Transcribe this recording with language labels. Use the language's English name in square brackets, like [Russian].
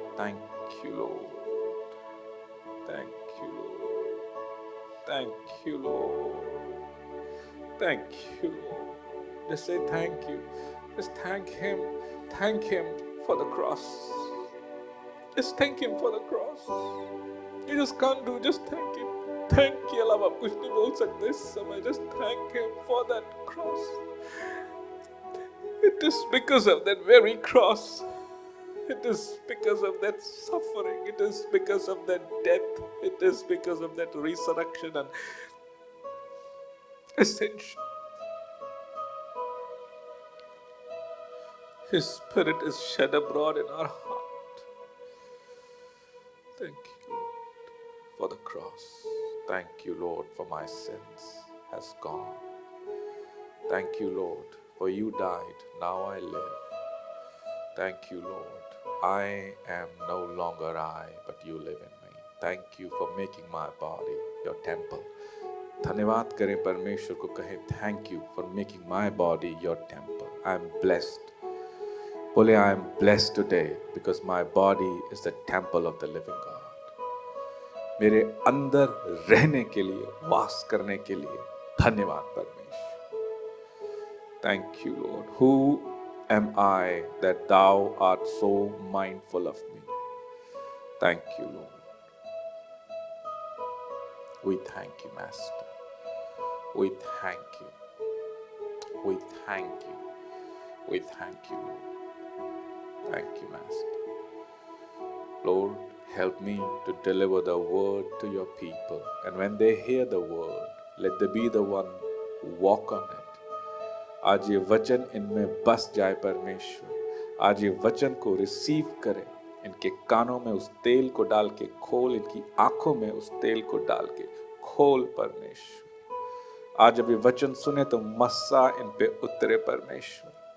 [English] Thank you, Lord. Thank you, Lord. Thank you, Lord. Thank you, Lord. Just say thank you. Just thank Him. Thank Him for the cross. Just thank Him for the cross. You just can't do, just thank Him. [Hindi] Thank के अलावा आप कुछ नहीं बोल सकते इस समय. [English] Just thank Him for that cross. It is because of that very cross. It is because of that suffering. It is because of that death. It is because of that resurrection and ascension. His Spirit is shed abroad in our heart. Thank you, Lord, for the cross. Thank you, Lord, for my sins has gone. Thank you, Lord, for you died. Now I live. Thank you, Lord. I am no longer I, but you live in me. Thank you for making my body your temple. [Hindi] धन्यवाद करें परमेश्वर को कहें [English] thank you for making my body your temple. I am blessed. बोले I am blessed today because my body is the temple of the living God. [Hindi] मेरे अंदर रहने के लिए, वास करने के लिए धन्यवाद परमेश्वर. [English] Thank you, Lord. Who am I that thou art so mindful of me? Thank you, Lord. We thank you, Master. We thank you. We thank you. We thank you, Lord. Thank you, Master. Lord, help me to deliver the word to your people. And when they hear the word, let there be the one who walk on it. [Hindi] आज ये वचन इनमें बस जाए परमेश्वर. आज ये वचन को रिसीव करें. इनके कानों में उस तेल को डाल के खोल. इनकी आंखों में उस तेल को डाल के खोल परमेश्वर. आज जब ये वचन सुने तो मस्सा इन पे उतरे परमेश्वर.